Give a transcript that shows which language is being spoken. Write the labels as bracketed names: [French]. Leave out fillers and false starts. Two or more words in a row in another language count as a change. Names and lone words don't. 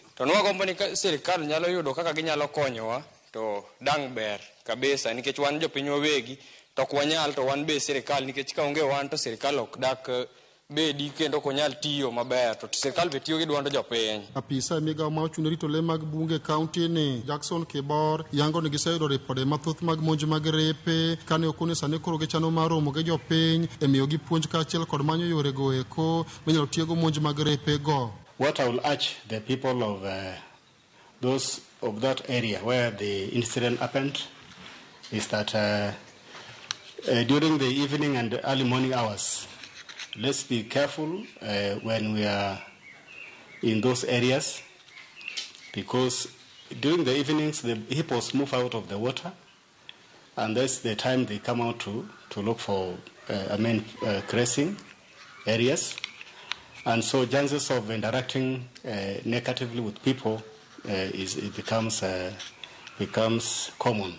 [Luo (Kenya and Tanzania)] To nwagombo ni sirikal nyalo yudo kaka ginyalo konyowa to dang ber kabisa nikech wan jopiny wawegi to ok wanyal to wan be sirikal nikech ka onge wan to sirikal ok dak bedi kendo konyal tiyo maber to sirikal be tiyo gi duond jopiny. Apisa e migawo ma ochung'ne rito le mag bunge kaunti ni Jackson Kibor yango ni giseyudo ripode mathoth mag monj mag repe kane okone sani koro gichano mar romo gi jopiny e miyo gi puonj kaachiel kod manyo yore go eko minyalo tiego monj mag repe go. [English] What I will urge the people of those of that area where the incident happened is that during the evening and the early morning hours, let's be careful when we are in those areas because during the evenings the hippos move out of the water and that's the time they come out to look for grazing areas, and so chances of interacting negatively with people becomes common.